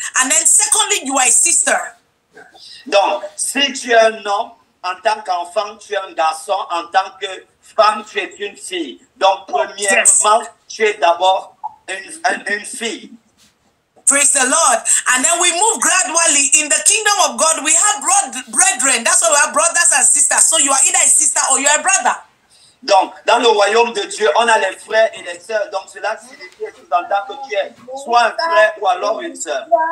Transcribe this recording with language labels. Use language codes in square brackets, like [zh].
[en] And then, secondly, you are a sister. [fr] Donc, si tu es un homme, en tant qu'enfant, tu es un garçon. En tant que femme, tu es une fille. Donc, premièrement, tu es d'abord une fille. [en] Praise the Lord. And then we move gradually. In the kingdom of God, we have brethren. That's why we have brothers and sisters. So you are either a sister or you are a brother. [fr] Donc, dans le royaume de Dieu, on a les frères et les sœurs. Donc, cela signifie que tu es soit un frère ou alors une sœur.